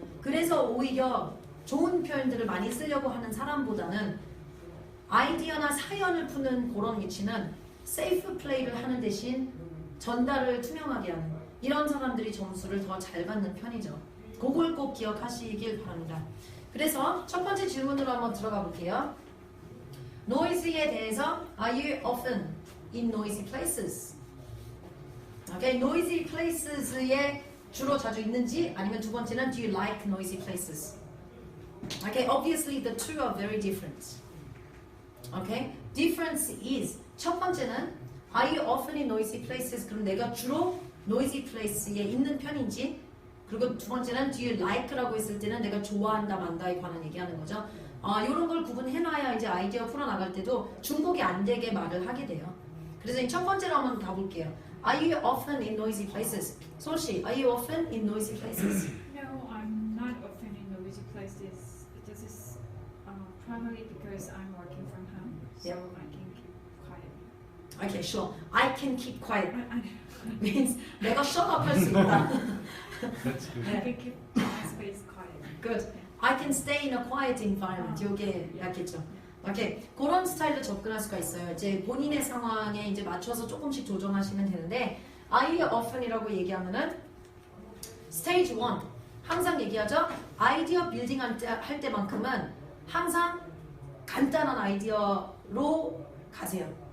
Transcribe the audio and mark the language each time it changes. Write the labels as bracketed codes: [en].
[ko] 그래서 오히려 좋은 표현들을 많이 쓰려고 하는 사람보다는 아이디어나 사연을 푸는 그런 위치는 세이프 플레이를 하는 대신 전달을 투명하게 하는 이런 사람들이 점수를 더 잘 받는 편이죠. 그걸 꼭 기억하시길 바랍니다. 그래서 첫 번째 질문으로 한번 들어가 볼게요. noisy에 대해서 [en] Are you often in noisy places? Okay, noisy places에 [ko] 주로 자주 있는지 아니면 두 번째는 [en] Do you like noisy places? Okay, obviously the two are very different. Okay, difference is [ko] 첫 번째는 [en] Are you often in noisy places? [ko] 그럼 내가 주로 noisy place에 있는 편인지 그리고 두 번째는 [en] Do you like [ko] 라고 했을 때는 내가 좋아한다 만다에 관한 얘기하는 거죠. 이런 걸 구분해놔야 이제 아이디어 풀어나갈 때도 중복이 안 되게 말을 하게 돼요. 그래서 첫 번째로 한번 가볼게요. [en] Are you often in noisy places? 소시, Are you often in noisy places? No, I'm not often in noisy places. This is primarily because I'm working from home, so Yeah. I can keep quiet. Okay, sure. I can keep quiet. I means [ko] 내가 [en] shut up [ko] 할 수 있다. [en] That's good. can keep my space quiet. Good. I can stay in a quiet environment. [ko] 요게 약했죠. 오케이. 그런 스타일로 접근할 수가 있어요. 이제 본인의 상황에 이제 맞춰서 조금씩 조정하시면 되는데 [en] Are you often [ko] 이라고 얘기하면은 스테이지 1 항상 얘기하죠. 아이디어 빌딩 할 때만큼은 항상 간단한 아이디어로 가세요.